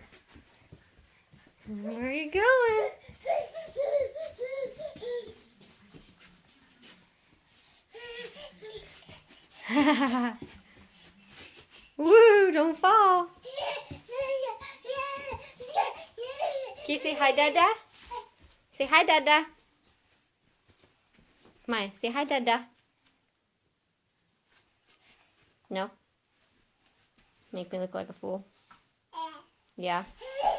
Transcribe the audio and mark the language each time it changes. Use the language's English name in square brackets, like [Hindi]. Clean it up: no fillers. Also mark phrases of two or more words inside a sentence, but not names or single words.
[English] Where are you going? Woo, don't fall. Can you say hi, Dada? Say hi, Dada. Maya, say hi, Dada. No? Make me look like a fool. Yeah.